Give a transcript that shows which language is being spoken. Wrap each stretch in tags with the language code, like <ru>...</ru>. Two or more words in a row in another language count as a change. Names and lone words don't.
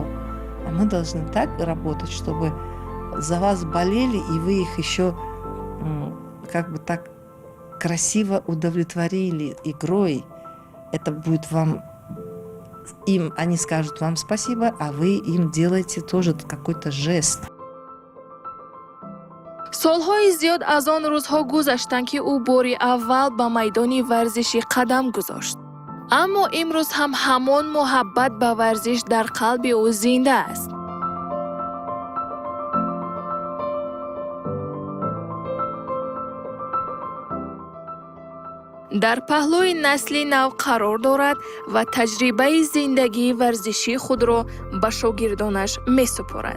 <ru>А мы должны так работать, чтобы за вас болели, и вы их еще как бы так красиво удовлетворили игрой. Это будет вам, им, они скажут вам спасибо, а вы им делаете тоже какой-то жест.</ru> <tg>солҳои зиёд аз он рӯзҳо гузаштанд ки ӯ бори аввал ба майдони варзишӣ қадам гузошт. аммо имрӯз ҳам ҳамон муҳаббат ба варзиш дар қалби ӯ зинда аст. дар паҳлӯи насли нав қарор дорад ва таҷрибаи зиндагии варзишии худро ба шогирдонаш месупорад.</tg>